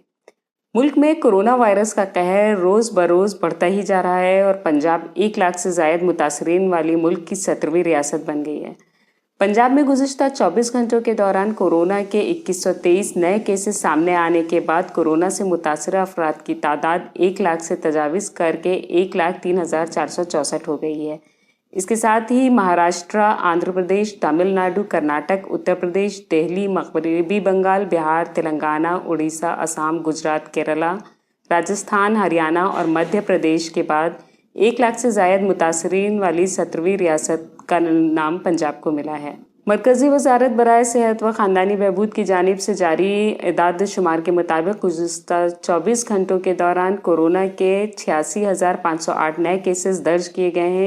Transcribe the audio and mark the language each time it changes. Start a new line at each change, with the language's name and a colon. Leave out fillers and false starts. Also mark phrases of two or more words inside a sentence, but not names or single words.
Urdu: ملک میں کورونا وائرس کا قہر روز بروز بڑھتا ہی جا رہا ہے اور پنجاب 1 لاکھ سے زائد متاثرین والی ملک کی 17ویں ریاست بن گئی ہے۔ پنجاب میں گزشتہ 24 گھنٹوں کے دوران کورونا کے 2123 نئے کیسز سامنے آنے کے بعد کورونا سے متاثرہ افراد کی تعداد 1 لاکھ سے تجاوز کر کے 1,03,464 ہو گئی ہے۔ اس کے ساتھ ہی مہاراشٹرا، آندھرا پردیش، تمل ناڈو، کرناٹک، اتر پردیش، دہلی، مغربی بنگال، بہار، تلنگانہ، اڑیسہ، آسام، گجرات، کیرالہ، راجستھان، ہریانہ اور مدھیہ پردیش کے بعد 1 لاکھ سے زائد متاثرین والی 17ویں ریاست کا نام پنجاب کو ملا ہے۔ مرکزی وزارت برائے صحت و خاندانی بہبود کی جانب سے جاری اعداد شمار کے مطابق گزشتہ 24 گھنٹوں کے دوران کورونا کے 86,508 نئے کیسز درج کیے گئے ہیں۔